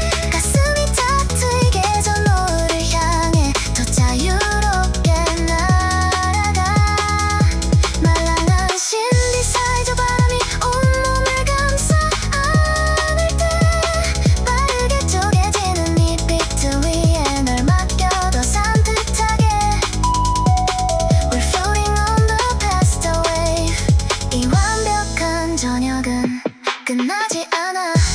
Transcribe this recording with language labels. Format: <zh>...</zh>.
<ko>가슴이 타뜨게 저 너를 향해 더 자유롭게 날아가. 말랑한 신디사이저 바람이 온몸을 감싸 안을 때 빠르게 쪼개지는 이 비트 위에 널 맡겨 더 산뜻하게.</ko> <en>We're floating on the past wave.</en> <ko>이 완벽한 저녁은 끝나지 않아.</ko>